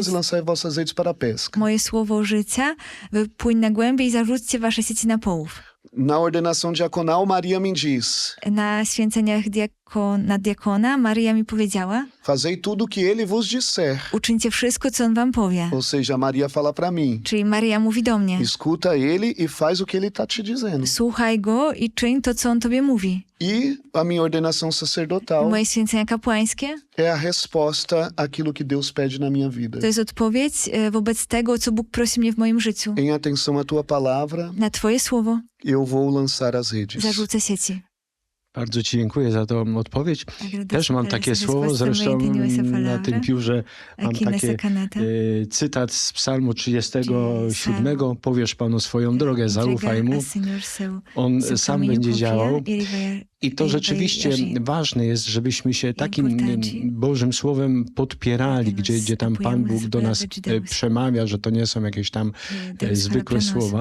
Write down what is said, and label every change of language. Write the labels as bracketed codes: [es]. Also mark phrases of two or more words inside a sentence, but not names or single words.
[pt] Isso. e lançai vossas redes para a pesca. [pl] Moje słowo życia, wypłyń na głębie i zarzućcie wasze sieci na połów. [pt] Na ordenação diaconal, Maria me diz: [pl] Na święceniach na diakona Maryja mi powiedziała: [pt] Fazei tudo o que ele vos disser. [pl] uczyńcie wszystko, co on wam powie. [pt] Ou seja, Maria fala para mim: [pl] Czyli Maryja mówi do mnie: [pt] escuta ele e faz o que ele tá te dizendo. [pl] słuchaj go i czyń to, co on tobie mówi. [pt] E a minha ordenação sacerdotal [pl] Moje święcenia kapłańskie [pt] é a resposta àquilo que Deus pede na minha vida. [pl] to jest odpowiedź wobec tego, co Bóg prosi mnie w moim życiu. [pt] Em atenção à tua palavra, [pl] Na twoje słowo [pt] eu vou lançar as redes. [pl] zarzucę sieci. Bardzo ci dziękuję za tą odpowiedź. Też mam takie słowo, zresztą na tym piórze mam [pt] Aqui [pl] takie [pt] nessa caneta. [pl] cytat z Psalmu 37. Powiesz Panu swoją drogę, zaufaj Mu. On sam będzie działał. I to rzeczywiście ważne jest, żebyśmy się takim Bożym Słowem podpierali, gdzie tam Pan Bóg do nas przemawia, że to nie są jakieś tam zwykłe słowa.